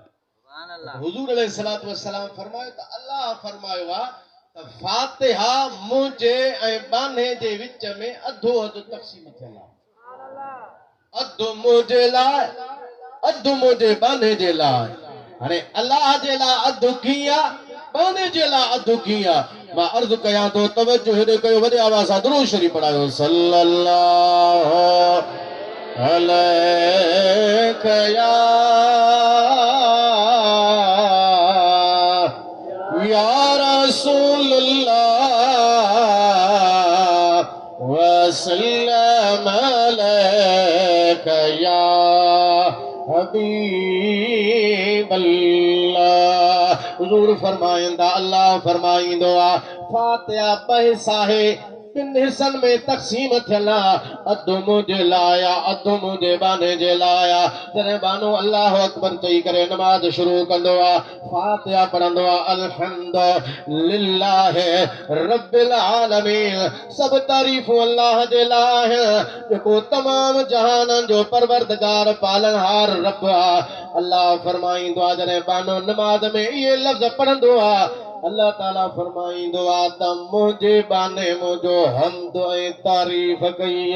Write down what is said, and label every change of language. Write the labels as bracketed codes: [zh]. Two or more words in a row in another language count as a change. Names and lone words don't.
[ar] سبحان الله [sd] हुजूर [ar] عليه الصلاة والسلام [sd] फरमायो त अल्लाह फरमायो आहे त फातिहा मुंहिंजे ऐं बाने जे विच में अधो अधु तक़सीम थियल आहे [ar] سبحان الله [sd] अधु मुंहिंजे लाइ अधु मुंहिंजे बाने जे लाइ हाणे अल्लाह जे लाइ अधु कीअं बाने जे लाइ अधु कीअं मां अर्ज़ कयां थो तवज्जो हेॾे कयो वॾे आवाज़ सां दुरूद शरीफ़ पढ़ायो सल्लल्लाहु [ar] عليه يا رسول الله وسلم عليك يا حبيب الله [sd] हुजूर फरमाइंदा अल्लाह फरमाइंदो आ फातिहा पैसा है किन हिस्सनि में तक़सीम थियल आहे अधु मुंहिंजे लाइ अधु मुंहिंजे बाने जे लाइ जॾहिं बानो [ar] الله أكبر [sd] चई करे नमाज़ शुरू कंदो आहे फातिहा पढ़ंदो आहे [ar] الحمد لله رب العالمين [sd] सभु तारीफ़ूं अल्लाह जे लाइ जेको तमाम जहाननि जो परवरदिगार पालनहार रब आहे अल्लाह फरमाईंदो आहे जॾहिं बानो नमाज़ में इहे लफ़्ज़ पढ़ंदो आहे अल्लाह ताला फरमाईंदो आहे त मुंहिंजे बाने मुंहिंजो हम्द ऐं तारीफ़ कई